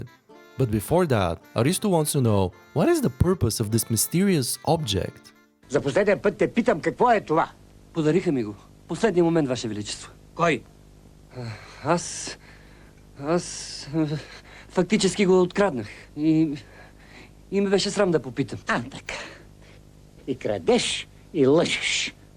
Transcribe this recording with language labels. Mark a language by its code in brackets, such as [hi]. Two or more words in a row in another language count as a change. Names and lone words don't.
[en] But before that, Aristo wants to know what is the purpose of this mysterious object? [bg] За последен път те питам какво е това. Подариха ми го. Последния момент, Ваше Величество. Кой? Аз фактически го откраднах. И ме беше срам да попитам. Така. И крадеш, и лъжеш.